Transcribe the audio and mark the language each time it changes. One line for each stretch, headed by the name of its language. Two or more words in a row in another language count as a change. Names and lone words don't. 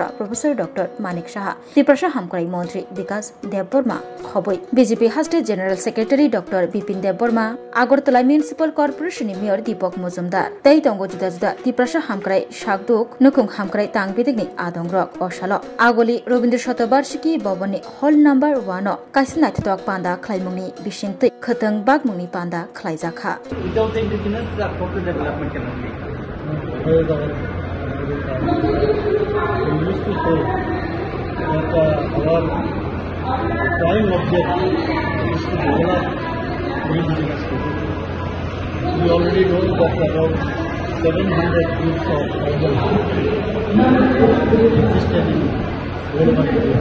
Kok Borok: प्रोफेसर डॉक्टर मानिक साहा तिप्रसा हामक्राय मंत्री विकास देबबर्मा खबै बीजेपी हास्टे
English: general secretary
Kok Borok: डॉक्टर बिपिन देबबर्मा आगरतला म्युनिसिपल कर्पोरेशननि मेयर दीपक मजुमदार तै दंगो जुदा जुदा तिप्रसा हामक्राय शाकदुक नुकुं हामक्राय तांगबिदिगनि आदंग्रक अशाल आगोलि रवीन्द्र शतबार्षिकी भवननि
English: hall number
Kok Borok: 1 कासिनाय थक पान्दा खलायमुंनि बिसिंतै खतंग बागमुंनि पान्दा खलायजाखा
English: prime object is to develop indigenous people. We already know that about 700 groups of tribal existed in Goldman area.